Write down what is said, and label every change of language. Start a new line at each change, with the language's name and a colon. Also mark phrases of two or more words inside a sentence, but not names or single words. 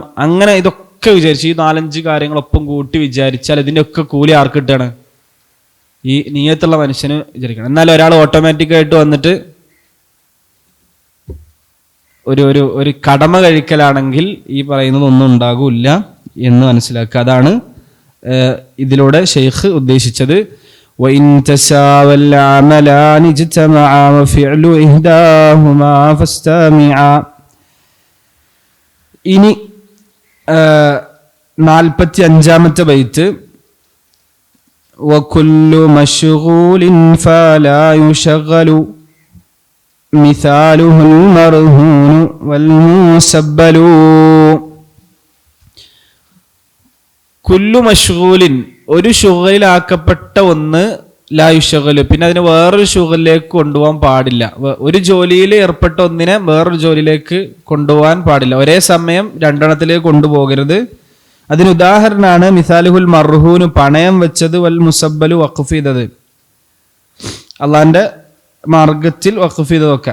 Malayalam: അങ്ങനെ ഇതൊക്കെ വിചാരിച്ച് ഈ 4-5 കാര്യങ്ങളൊപ്പം കൂട്ടി വിചാരിച്ചാൽ ഇതിൻ്റെ ഒക്കെ കൂലി ആർക്ക് കിട്ടുകയാണ്, ഈ നിയത്തുള്ള മനുഷ്യന് വിചാരിക്കണം. എന്നാൽ ഒരാൾ ഓട്ടോമാറ്റിക്കായിട്ട് വന്നിട്ട് ഒരു കടമ കഴിക്കലാണെങ്കിൽ ഈ പറയുന്നതൊന്നും ഉണ്ടാകില്ല എന്ന് മനസ്സിലാക്കുക. അതാണ് ഇതിലൂടെ ഷെയ്ഖ് ഉദ്ദേശിച്ചത്.
Arabic: وَإِن تَسَاوَى الْعَمَلَانِ اجْتَمَعَا وَفِعْلُ إِحْدَاهُمَا فَاسْتَمِعَا.
Malayalam: ഇനി 45-ാമത്തെ ബൈത്ത്
Arabic: وَكُلُّ مَشْغُولٍ فَلَا يُشَغَّلُ مثاله المرهون والمسبل. كل مشغول,
Malayalam: ഒരു ശുഗലിലാക്കപ്പെട്ട ഒന്ന്
Arabic: لا يشغل,
Malayalam: പിന്നെ അതിനെ വേറൊരു ശുഗലിലേക്ക് കൊണ്ടുപോകാൻ പാടില്ല. ഒരു ജോലിയിൽ ഏർപ്പെട്ട ഒന്നിനെ വേറൊരു ജോലിയിലേക്ക് കൊണ്ടുപോകാൻ പാടില്ല. ഒരേ സമയം 2 എണ്ണത്തിലേക്ക് കൊണ്ടുപോകരുത്. അതിന് ഉദാഹരണമാണ്
Arabic: مثاله المرهون,
Malayalam: പണയം വെച്ചത്,
Arabic: والمسبل
Malayalam: വഖഫ് ചെയ്തത്, അള്ളാന്റെ മാർഗത്തിൽ വഖഫ് ചെയ്ത് വെക്കാൻ.